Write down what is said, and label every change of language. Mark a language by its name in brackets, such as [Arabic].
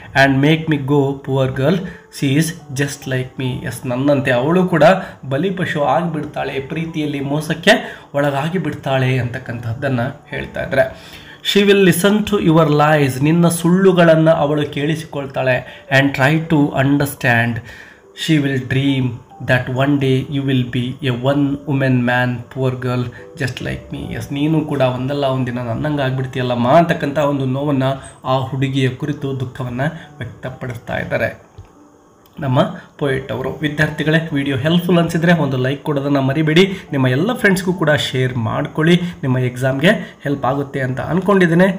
[English] And make me go poor girl she is just like me. [Kannada] S, ನನ್ನಂತೆ ಅವಳು ಕೂಡ ಬಲಿಪಶು ಆಗಿಬಿಡ್ತಾಳೆ, ಪ್ರೀತಿಯಲ್ಲಿ ಮೋಸಕ್ಕೆ ಒಳಗಾಗಿ ಬಿಡ್ತಾಳೆ ಅಂತಕ್ಕಂಥದ್ದನ್ನು ಹೇಳ್ತಾ ಇದ್ದಾರೆ. [English] she will listen to your lies, [Kannada] ನಿನ್ನ ಸುಳ್ಳುಗಳನ್ನು ಅವಳು ಕೇಳಿಸಿಕೊಳ್ತಾಳೆ. [English] And try to understand. She will dream that one day you will be a one woman man, poor girl just like me. [Kannada] S, ನೀನು ಕೂಡ ಒಂದಲ್ಲ ಒಂದಿನ ನನ್ನಂಗೆ ಆಗ್ಬಿಡ್ತೀಯಲ್ಲಮ್ಮ ಅಂತಕ್ಕಂಥ ಒಂದು ನೋವನ್ನು ಆ ಹುಡುಗಿಯ ಕುರಿತು ದುಃಖವನ್ನು ವ್ಯಕ್ತಪಡಿಸ್ತಾ ಇದ್ದಾರೆ ನಮ್ಮ ಪೋಯೆಟ್ ಅವರು. ವಿದ್ಯಾರ್ಥಿಗಳೇ, ವಿಡಿಯೋ ಹೆಲ್ಪ್ಫುಲ್ ಅನಿಸಿದರೆ ಒಂದು ಲೈಕ್ ಕೊಡೋದನ್ನು ಮರಿಬೇಡಿ. ನಿಮ್ಮ ಎಲ್ಲ ಫ್ರೆಂಡ್ಸ್ಗೂ ಕೂಡ ಶೇರ್ ಮಾಡ್ಕೊಳ್ಳಿ. ನಿಮ್ಮ ಎಕ್ಸಾಮ್ಗೆ ಹೆಲ್ಪ್ ಆಗುತ್ತೆ ಅಂತ ಅಂದ್ಕೊಂಡಿದ್ದೇನೆ.